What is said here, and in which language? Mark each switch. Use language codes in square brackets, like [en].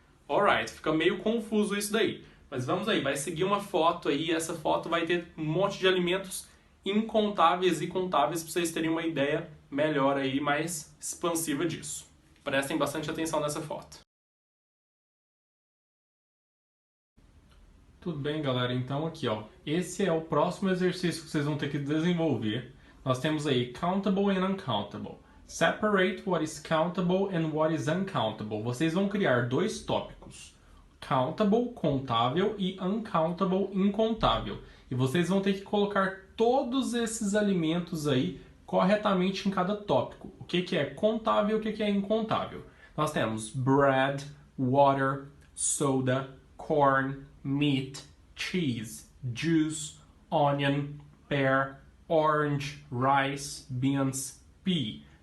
[pt] Alright, fica meio confuso isso daí. Mas vamos aí, vai seguir uma foto aí, e essa foto vai ter um monte de alimentos incontáveis e contáveis para vocês terem uma ideia melhor aí, mais expansiva disso. Prestem bastante atenção nessa foto. Tudo bem, galera? Então aqui, ó, esse é o próximo exercício que vocês vão ter que desenvolver. Nós temos aí [en] countable and uncountable. Separate what is countable and what is uncountable. [pt] Vocês vão criar dois tópicos. Countable, contável, e uncountable, incontável. E vocês vão ter que colocar todos esses alimentos aí corretamente em cada tópico. O que é contável e o que é incontável. Nós temos [en] bread, water, soda, corn, meat, cheese, juice, onion, pear, orange, rice, beans, pea,